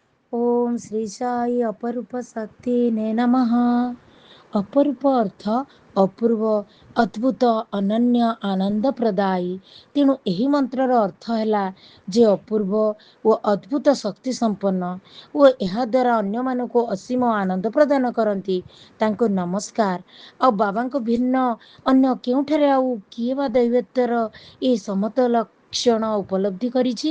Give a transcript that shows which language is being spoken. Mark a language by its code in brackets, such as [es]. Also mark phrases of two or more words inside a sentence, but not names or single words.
[sa] ओम श्री साई अपरूप शक्ति ने नमः। [or] ଅପରୂପ ଅର୍ଥ ଅପୂର୍ବ, ଅଦ୍ଭୁତ, ଅନନ୍ୟ, ଆନନ୍ଦ ପ୍ରଦାୟୀ। तेणु ଏହି ମନ୍ତ୍ରର ଅର୍ଥ ହେଲା ଯେ ଅପୂର୍ବ ଓ ଅଦ୍ଭୁତ ଶକ୍ତି ସମ୍ପନ୍ନ ଓ ଏହା ଦ୍ୱାରା ଅନ୍ୟମାନଙ୍କୁ ଅସୀମ ଆନନ୍ଦ ପ୍ରଦାନ କରନ୍ତି। ତାଙ୍କୁ ନମସ୍କାର। ଆଉ ବାବାଙ୍କ ଭିନ୍ନ ଅନ୍ୟ କେଉଁଠାରେ ଆଉ କିଏ ବା ଦୈବତ୍ୱର ଏ ସମତ ଲକ୍ଷଣ ଉପଲବ୍ଧି କରିଛି?